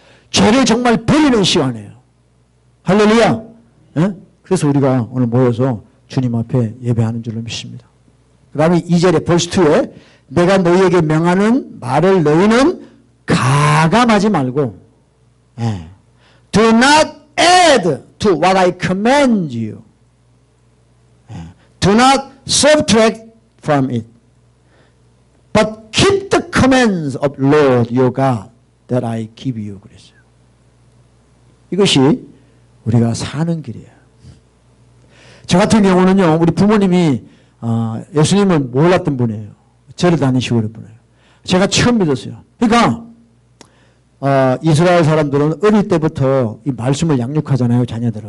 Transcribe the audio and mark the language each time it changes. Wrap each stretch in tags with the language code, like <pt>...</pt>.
<ko>죄를 정말 버리는 시간이에요. 할렐루야. 예? 그래서 우리가 오늘 모여서 주님 앞에 예배하는 줄로 믿습니다. 그 다음에 2절에 벌스 2에 내가 너희에게 명하는 말을 너희는 가감하지 말고 예.</ko> <en>Do not add to what I command you. 예. Do not subtract from it. But keep the commands of Lord your God that I give you.</en> <ko>그랬어요. 이것이 우리가 사는 길이에요. 저 같은 경우는요, 우리 부모님이 예수님을 몰랐던 분이에요. 절을 다니시고 그런 분이에요. 제가 처음 믿었어요. 그러니까 이스라엘 사람들은 어릴 때부터 이 말씀을 양육하잖아요, 자녀들을.</ko>